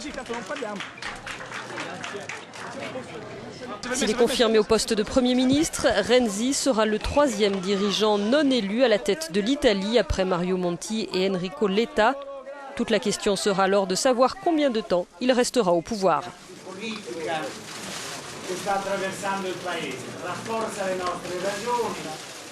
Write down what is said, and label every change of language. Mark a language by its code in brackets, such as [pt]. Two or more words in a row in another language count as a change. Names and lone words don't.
[fr] S'il est confirmé au poste de Premier ministre, Renzi sera le 3e dirigeant non élu à la tête de l'Italie après Mario Monti et Enrico Letta. Toute la question sera alors de savoir combien de temps il restera au pouvoir. [it] Che sta attraversando il paese, rafforza le nostre ragioni.